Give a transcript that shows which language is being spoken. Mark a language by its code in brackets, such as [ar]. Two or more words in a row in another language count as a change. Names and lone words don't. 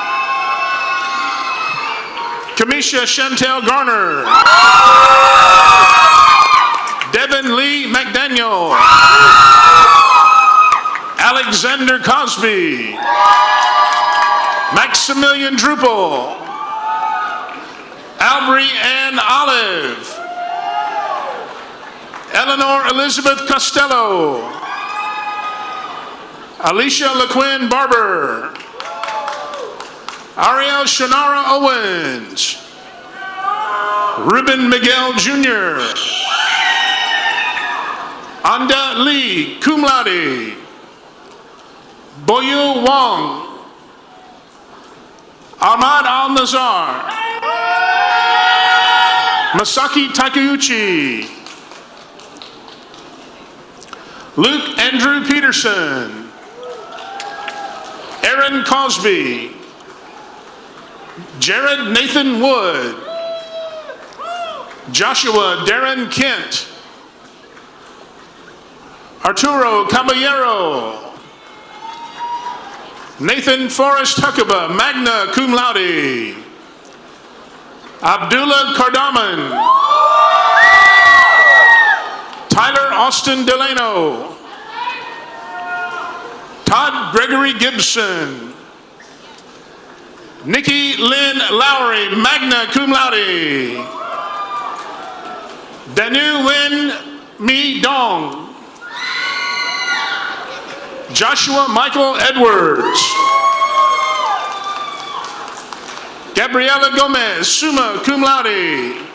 [en] Kamisha Chantel Garner, Devin Lee McDaniel, Alexander Cosby, Maximilian Drupal, Albry Ann Olive, Eleanor Elizabeth Costello. Alicia LaQuinn Barber. Ariel Shonara Owens. Ruben Miguel Jr. Anda Lee, [la] cum laude. [en] Boyu Wong. Ahmad Al-Nazar. Masaki Takeuchi. Luke Andrew Peterson. Aaron Cosby. Jared Nathan Wood. Joshua Darren Kent. Arturo Caballero. Nathan Forrest Huckabee, [la] magna cum laude. [en] Abdullah Cardaman. Tyler Austin Delano. Todd Gregory Gibson. Nikki Lynn Lowry, [la] magna cum laude. [en] Danu Win Mi Dong. Joshua Michael Edwards. Gabriela Gomez, [la] summa cum laude.